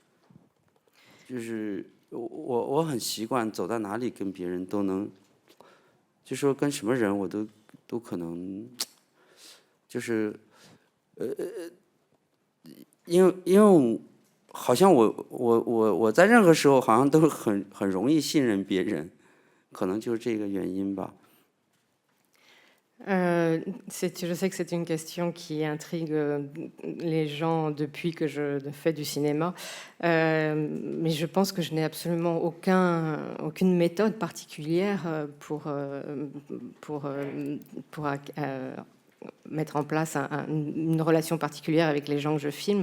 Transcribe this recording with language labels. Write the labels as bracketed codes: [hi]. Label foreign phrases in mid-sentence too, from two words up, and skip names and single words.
[zh] 就是我很习惯走到哪里跟别人都能，就说跟什么人我都可能，就是因为好像我在任何时候好像都很容易信任别人，可能就是这个原因吧。 [fr] Je sais que c'est une question qui intrigue les gens depuis que je fais du cinéma, mais je pense que je n'ai absolument aucune méthode particulière pour mettre en place une relation particulière avec les gens que je filme.